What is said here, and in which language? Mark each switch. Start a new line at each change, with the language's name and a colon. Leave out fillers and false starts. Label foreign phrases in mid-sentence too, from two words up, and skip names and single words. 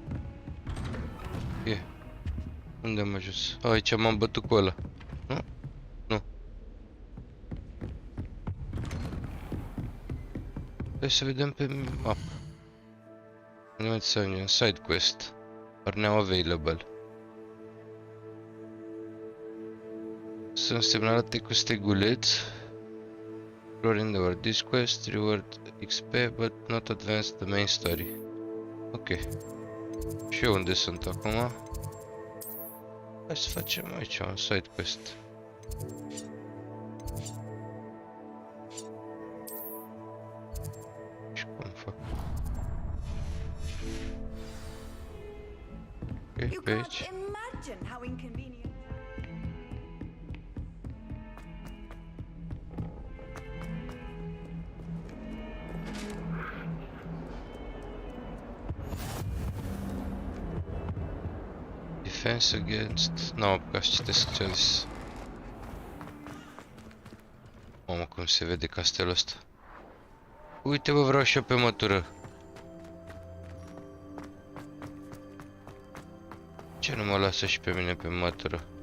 Romanian: E. Unde am ajuns? Aici m-am bătut cu ăla. Nu? Nu. Hai să vedem pe map.
English: Side quest. Are now available.
Romanian: Sunt semnalate cu steguleț.
English: Exploring the world. This quest reward XP, but not advance the main story.
Romanian: Ok. Și eu unde sunt acum? Hai să facem aici un
English: side quest.
Romanian: Și cum fac? Ok, pe aici.
English: Imagine how inconvenient. Defense against...
Romanian: N-am apucat să citesc ce a zis. Mamă, cum se vede castelul ăsta. Uite, bă, vreau și eu pe mătură. Ce nu mă lasă și pe mine pe mătură?